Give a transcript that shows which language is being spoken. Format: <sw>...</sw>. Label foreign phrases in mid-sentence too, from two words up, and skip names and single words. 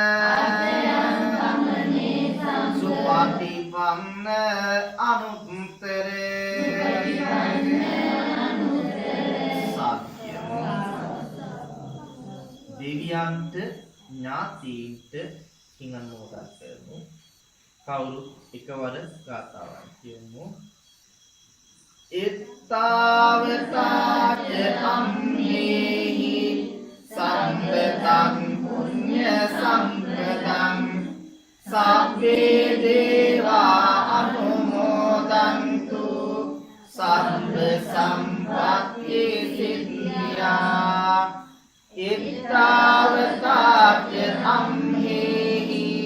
<pi>සුපටිපන්න අනුත්තරේ</pi> <si>දෙවියන්ට ඥාතීන්ට පින් අනුමෝදන් කරමු. කවුරු එකවර ගාථාවක් කියමු.</si> <pi>එත්තාවතාච අම්මේහි සම්පතං පුඤ්ඤ සම්පතං සබ්බේ දේවා අනුමෝදන්තු සබ්බ සම්පත්ති සිද්ධියා එත්තාවතාච අම්මේහි</pi>